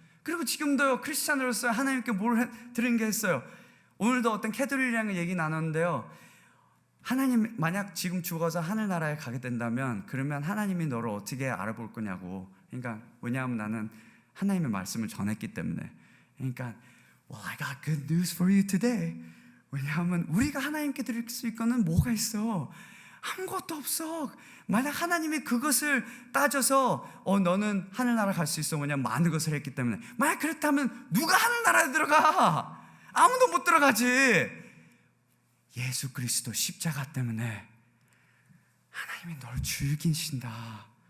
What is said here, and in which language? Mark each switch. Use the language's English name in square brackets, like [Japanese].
[Korean] 그리고 지금도요, 크리스찬으로서 하나님께 뭘 드린 게 있어요? 오늘도 어떤 캐들이랑 얘기 나눴는데요, 하나님 만약 지금 죽어서 하늘나라에 가게 된다면 그러면 하나님이 너를 어떻게 알아볼 거냐고. 그러니까 왜냐하면 나는 하나님의 말씀을 전했기 때문에. [English] 그러니까 Well, I got good news for you today. [Korean] 왜냐하면 우리가 하나님께 드릴 수 있는 뭐가 있어? 아무것도 없어. 만약 하나님이 그것을 따져서 너는 하늘나라 갈 수 있어. 왜냐면 많은 것을 했기 때문에. 만약 그렇다면 누가 하늘나라에 들어가? 아무도 못 들어가지. 예수 그리스도 십자가 때문에 하나님이 널 즐기신다.